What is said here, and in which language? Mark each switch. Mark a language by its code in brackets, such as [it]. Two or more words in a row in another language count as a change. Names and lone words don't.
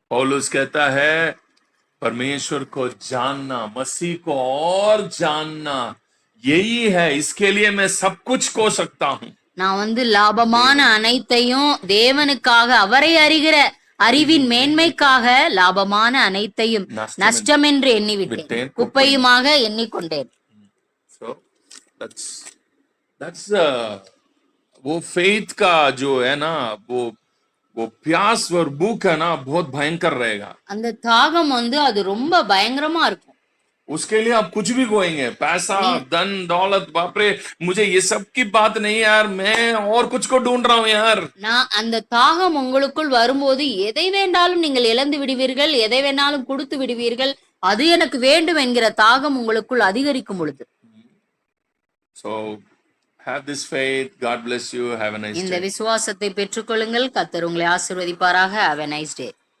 [hi] पौलुस कहता है परमेश्वर को जानना, मसीह को और जानना, यही है, इसके लिए मैं सब कुछ को सकता हूं. [ta] நான் லாபமான அனைத்தையும் தேவனுக்காக அவரை அறிகிற அறிவின் மேன்மைக்காக லாபமான அனைத்தையும் நஷ்டம் என்று எண்ணிவிட்டேன், குப்பையுமாக எண்ணிக்கொண்டேன். [en] So that's [hi] वो फेथ का जो है ना, वो प्यास और भूख है ना, बहुत भयंकर रहेगा. [ta] அந்த தாகம் அது ரொம்ப பயங்கரமா இருக்கும். [hi] उसके लिए आप कुछ भी खोएंगे, पैसा, धन, दौलत, बाप रे, मुझे ये सब की बात नहीं यार, मैं और कुछ को ढूंढ रहा हूं यार. [ta] நான் அந்த தாகம் உங்களுக்குள் வரும்போது எதை வேண்டாலும் நீங்கள் இழந்து விடுவீர்கள், எதை வேணாலும் கொடுத்து விடுவீர்கள், அது எனக்கு வேண்டும் என்கிற தாகம் உங்களுக்குள் அதிகரிக்கும் பொழுது. [en] So have this faith. God bless you. Have a nice day. [ta] இந்த விசுவாசத்தை பெற்றுக்கொள்ளுங்கள். கர்த்தர் உங்களை ஆசீர்வதிப்பாராக. [en] Have a nice day.